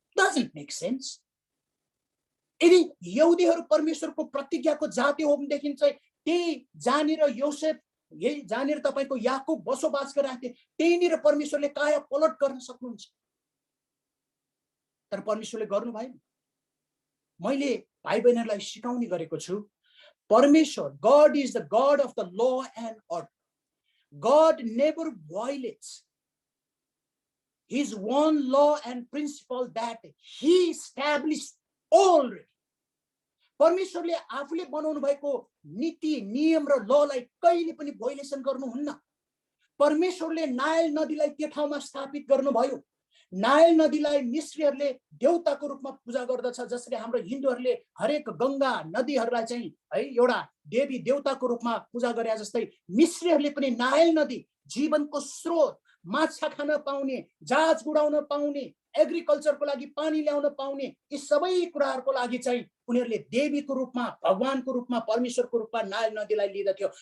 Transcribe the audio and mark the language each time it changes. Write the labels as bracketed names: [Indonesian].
[Nepali] Doesn't make sense. यदि यहुदीहरू परमेश्वरको प्रतिज्ञाको जाति हो भनेदेखि चाहिँ त्यही जहाँनिर योसेफ, यही जहाँनिर तपाईको याकुब बसोबास गरिरहेको थिए, त्यहीनिर परमेश्वरले काया पलट गर्न सक्नुहुन्छ। तर परमेश्वरले गर्नु भएन। मैले भाइ बहिनीहरूलाई सिकाउने गरेको छु, परमेश्वर, [English] God is the God of the law and order. God never violates his one law and principle that he established already. [Nepali] परमेश्वरले आफूले बनाउनु भएको नीति, नियम र ललाई कहिले पनि भायोलेसन गर्नुहुन्न। परमेश्वरले नाइल नदीलाई त्यो ठाउँमा स्थापित गर्नुभयो। नाइल नदीलाई मिस्रीहरूले देवताको रूपमा पूजा गर्दछ, जसरी हाम्रो हिन्दूहरूले हरेक गंगा नदीहरूलाई चाहिँ है एउटा देवी देवताको रूपमा पूजा गरे जस्तै मिस्रीहरूले पनि नाइल नदी, जीवनको स्रोत, माछा खान पाउने, जहाज उडाउन पाउने, एग्रिकल्चरको लागि पानी ल्याउन पाउने, यी सबै कुराहरूको लागि चाहिँ उनीहरूले देवीको रूपमा, भगवानको रूपमा, परमेश्वरको रूपमा नाइल नदीलाई लिँदथ्यो।